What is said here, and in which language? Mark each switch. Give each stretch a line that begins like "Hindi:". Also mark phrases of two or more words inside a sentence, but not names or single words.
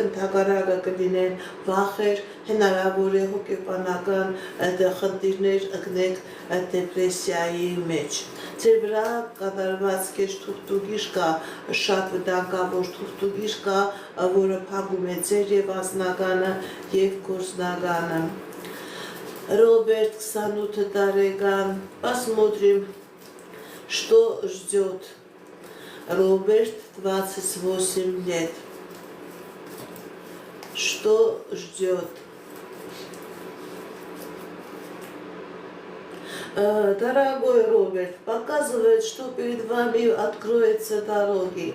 Armenian: ընդհակառակը կլինեն վախեր, հնարավոր է հոգեբանական խնդիրներ ընկնեք դեպրեսիայի մեջ։ Ձեր վրա կատարված կես թուղթուկիր կա, շատ վտանգավոր թուղթուկիր կա, որը փակում է ձեր եւ անձնականը եւ գործնականը։ Роберт 28 տարեկան,
Russian: посмотрим, что ждет. Роберт 28 лет. Что ждет? Дорогой Роберт, показывает, что перед вами откроются дороги.